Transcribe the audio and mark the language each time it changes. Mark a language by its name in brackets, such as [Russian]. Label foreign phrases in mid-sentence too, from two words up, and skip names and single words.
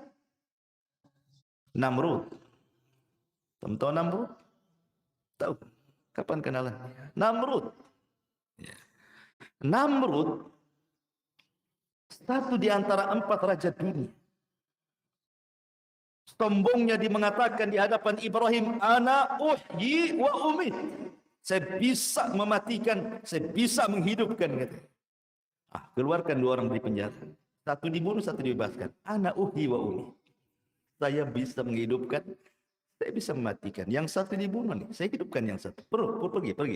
[Indonesian] Namrud. Tahu Namrud? Tahu? Kapan kenalan? Namrud. Namrud satu di antara 4 raja dunia. Sombongnya dia mengatakan di hadapan Ibrahim, [Arabic] أنا أحيي وأميت. [Indonesian] Saya bisa mematikan, saya bisa menghidupkan. Keluarkan 2 orang dari penjara. Satu dibunuh, satu dibebaskan. [Arabic] أنا أحيي وأميت. [Indonesian] Saya bisa menghidupkan, saya bisa mematikan. Yang satu dibunuh nih, saya hidupkan yang satu. Pergi.